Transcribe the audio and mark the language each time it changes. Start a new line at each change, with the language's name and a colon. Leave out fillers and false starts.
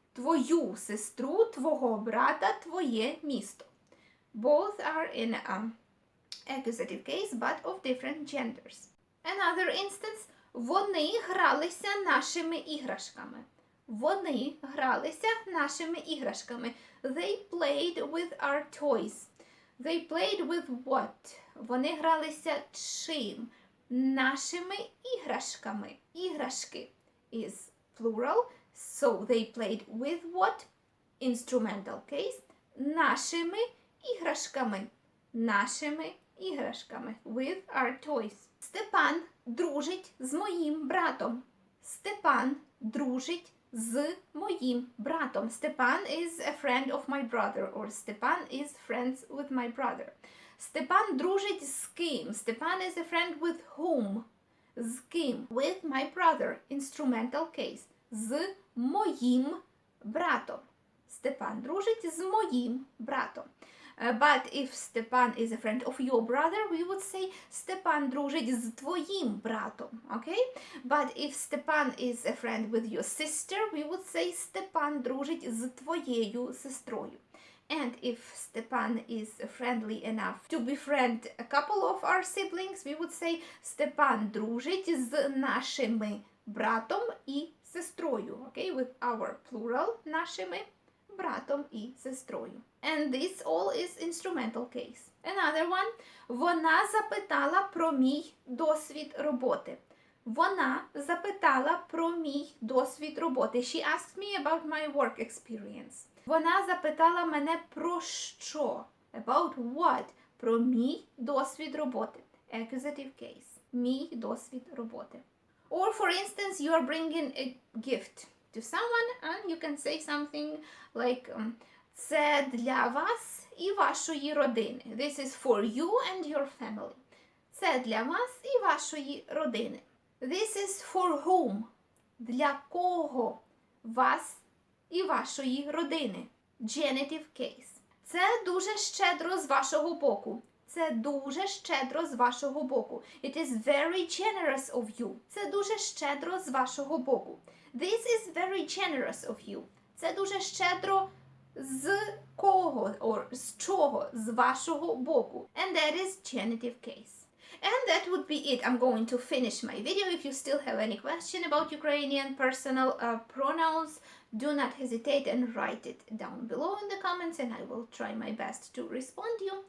Ukrainian: Твою сестру, твого брата, твоє місто.
English: Both are in accusative case, but of different genders. Another instance.
Ukrainian: Вони гралися нашими іграшками. Вони гралися нашими іграшками.
English: They played with our toys. They played with what?
Ukrainian: Вони гралися чим? Нашими іграшками.
English: Іграшки is plural. So they played with what? Instrumental case.
Ukrainian: Нашими іграшками. Нашими іграшками.
English: With our toys.
Ukrainian: Степан дружить з моїм братом. Степан дружить з моїм братом.
English: Степан is a friend of my brother. Or Степан is friends with my brother.
Ukrainian: Степан дружить з ким?
English: Степан is a friend with whom?
Ukrainian: З ким?
English: With my brother. Instrumental case.
Ukrainian: З моїм братом. Степан дружить з моїм братом.
English: But if Stepan is a friend of your brother, we would say Stepan
Ukrainian: дружить з твоїм братом.
English: Okay? But if Stepan is a friend with your sister, we would say Stepan
Ukrainian: дружить з твоєю сестрою.
English: And if Stepan is friendly enough to befriend a couple of our siblings, we would say Stepan
Ukrainian: дружить з нашими братом і сестрою.
English: Okay? With our plural,
Ukrainian: нашими братом і сестрою.
English: And this all is instrumental case. Another one.
Ukrainian: Вона запитала про мій досвід роботи. Вона запитала про мій досвід роботи.
English: She asked me about my work experience.
Ukrainian: Вона запитала мене про що?
English: About what?
Ukrainian: Про мій досвід роботи.
English: Accusative case.
Ukrainian: Мій досвід роботи.
English: Or for instance, you are bringing a gift to someone and you can say something like
Ukrainian: це для вас і вашої родини.
English: This is for you and your family.
Ukrainian: Це для вас і вашої родини.
English: This is for whom?
Ukrainian: Для кого? Вас і вашої родини.
English: Genitive case.
Ukrainian: Це дуже щедро з вашого боку. Це дуже щедро з вашого боку.
English: It is very generous of you.
Ukrainian: Це дуже щедро з вашого боку.
English: This is very generous of you.
Ukrainian: Це дуже щедро з кого?
English: Or
Ukrainian: з чого? З вашого боку.
English: And that is genitive case. And that would be it. I'm going to finish my video. If you still have any question about Ukrainian personal pronouns, do not hesitate and write it down below in the comments and I will try my best to respond to you.